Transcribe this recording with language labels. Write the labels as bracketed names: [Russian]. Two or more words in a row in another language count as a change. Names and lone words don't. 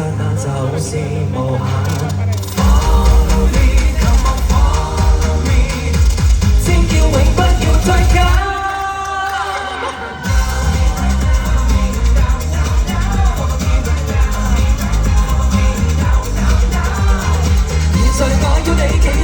[Cantonese] 那就是無限。 [English] Follow me, come on, follow me， [Cantonese] 尖叫永不要退減。現在我要你企